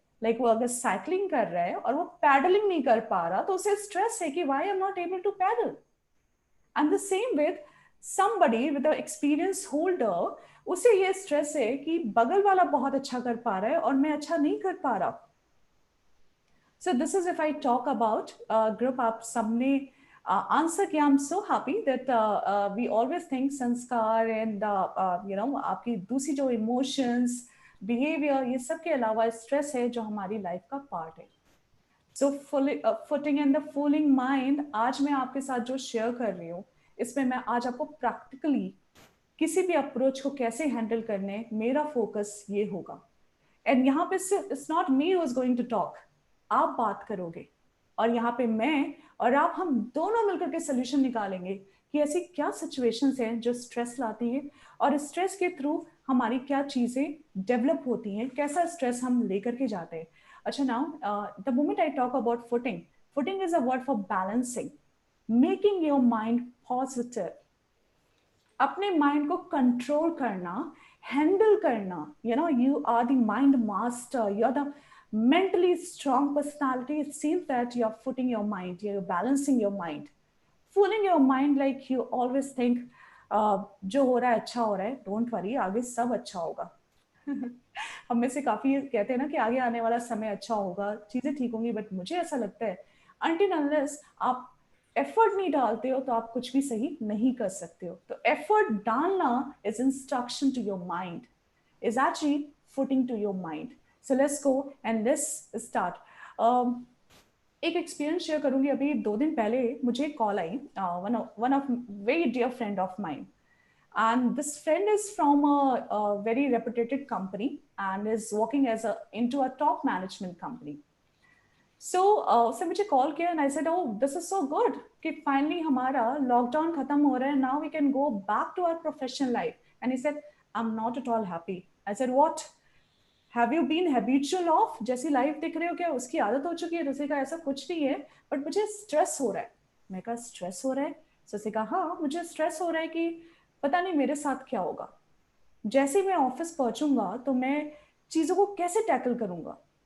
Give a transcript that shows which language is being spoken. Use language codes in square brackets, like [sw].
[hi] Like वो अगर cycling कर रहा है और वो पैडलिंग नहीं कर पा रहा, तो उसे स्ट्रेस है कि [en] Why I am not able to paddle. And the same with somebody with an experienced holder, [hi] उसे ये स्ट्रेस है कि बगल वाला बहुत अच्छा कर पा रहा है और मैं अच्छा नहीं कर पा रहा। [en] So this is if I talk about group, [hi] आप सबने आंसर किया। [en] I'm so happy that we always think [hi] संस्कार [en] and you know [hi] आपकी दूसरी जो इमोशंस, बिहेवियर, ये सब के अलावा स्ट्रेस है जो हमारी लाइफ का पार्ट है। [en] so footing and the fooling mind, [hi] आज मैं आपके साथ जो शेयर कर रही हूँ, इसमें मैं आज आपको प्रैक्टिकली किसी भी अप्रोच को कैसे हैंडल करने, मेरा फोकस ये होगा। एंड यहाँ पे सिर्फ [en] it's not me who is going to talk, [hi] आप बात करोगे, और यहाँ पे मैं और आप, हम दोनों मिलकर के सोल्यूशन निकालेंगे कि ऐसी क्या सिचुएशंस हैं जो स्ट्रेस लाती है, और स्ट्रेस के थ्रू हमारी क्या चीजें डेवलप होती हैं, कैसा स्ट्रेस हम लेकर के जाते हैं। [en] अच्छा, now the moment I talk about footing, footing is a word for balancing, making your mind positive, [hi] अपने माइंड को कंट्रोल करना, हैंडल करना। [en] You know, you are the mind master, you are the mentally strong personality. It seems that you're footing your mind, you're balancing your mind, fooling your mind, like you always think [hi] जो हो रहा है [en] अच्छा हो रहा है, डोंट वरी, [hi] आगे सब अच्छा होगा। हम में से काफी कहते हैं ना कि आगे आने वाला समय अच्छा होगा, चीजें ठीक होंगी, बट मुझे ऐसा लगता है [en] until unless [hi] आप एफर्ट नहीं डालते हो तो आप कुछ भी सही नहीं कर सकते हो। तो एफर्ट डालना [en] Is instruction to your mind, is actually footing to your mind. So let's go and let's start. [hi] एक एक्सपीरियंस शेयर करूंगी। अभी 2 दिन पहले मुझे एक call I, [en] One of very dear friend of mine, and this friend is from a very reputed company and is working as into a top management company. So [hi] उसने मुझे call किया [en] and I said, oh, this is so good [hi] कि finally हमारा lockdown खत्म हो रहा है, [en] now we can go back to our professional life. And he said, I'm not at all happy. I said, what? Have you been habitual of, [hi] जैसी life दिख रहे हो क्या, उसकी आदत हो चुकी है? तो उसने कहा ऐसा कुछ नहीं है, बट मुझे स्ट्रेस हो रहा है। मैं कहा स्ट्रेस हो रहा है? तो उसने कहा हाँ, मुझे स्ट्रेस हो रहा है कि पता नहीं मेरे साथ क्या होगा, जैसे मैं ऑफिस पहुंचूंगा तो मैं चीजों को कैसे टैकल करूंगा।